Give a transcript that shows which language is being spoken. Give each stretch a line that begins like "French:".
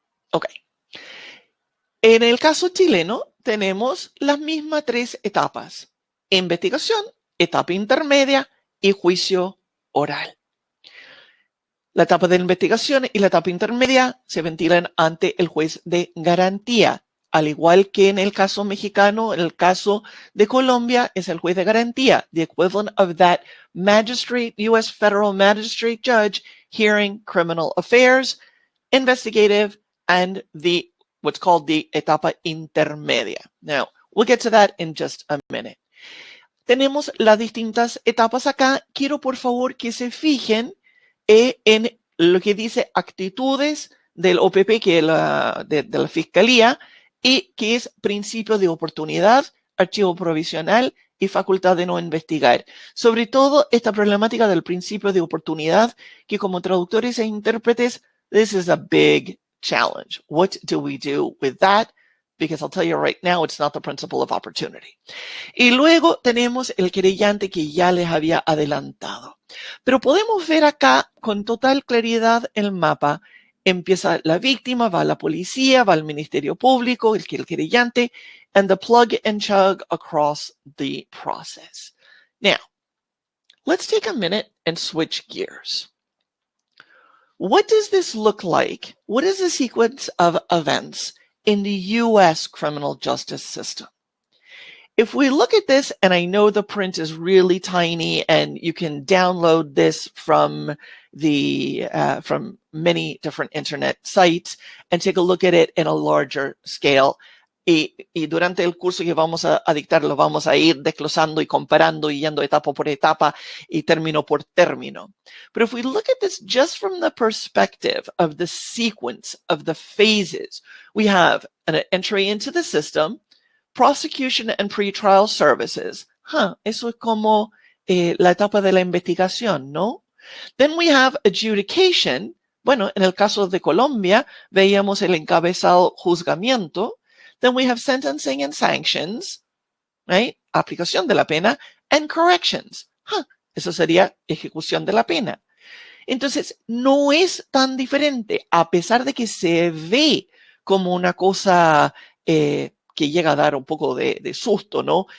Spanish: Ok. En el caso chileno tenemos las mismas 3 etapas: investigación, etapa intermedia y juicio oral. La etapa de investigación y la etapa intermedia se ventilan ante el juez de garantía. Al igual que en el caso mexicano, en el caso de Colombia es el juez de garantía,
English: the equivalent of that magistrate, U.S. federal magistrate judge hearing criminal affairs, investigative, and what's called the etapa intermedia. Now, we'll get to that in just a minute.
Spanish: Tenemos las distintas etapas acá. Quiero, por favor, que se fijen en lo que dice actitudes del OPP, que es de la Fiscalía, y que es principio de oportunidad, archivo provisional y facultad de no investigar. Sobre todo esta problemática del principio de oportunidad, que como traductores e intérpretes,
English: this is a big challenge. What do we do with that? Because I'll tell you right now, it's not the principle of opportunity.
Spanish: Y luego tenemos el querellante que ya les había adelantado. Pero podemos ver acá con total claridad el mapa. Empieza la víctima, va la policía, va el Ministerio Público, el querellante,
English: and the plug and chug across the process. Now, let's take a minute and switch gears. What does this look like? What is the sequence of events in the U.S. criminal justice system? If we look at this, and I know the print is really tiny and you can download this from from many different internet sites and take a look at it in a larger scale.
Spanish: Y durante el curso que vamos a dictar lo vamos a ir desglosando y comparando y yendo etapa por etapa y término por término.
English: But if we look at this just from the perspective of the sequence of the phases, we have an entry into the system, prosecution and pretrial services.
Spanish: Eso es como la etapa de la investigación, ¿no?
English: Then we have adjudication.
Spanish: Bueno, en el caso de Colombia, veíamos el encabezado juzgamiento.
English: Then we have sentencing and sanctions, right?
Spanish: Aplicación de la pena,
English: and corrections.
Spanish: Eso sería ejecución de la pena. Entonces, no es tan diferente, a pesar de que se ve como una cosa que llega a dar un poco de susto, ¿no?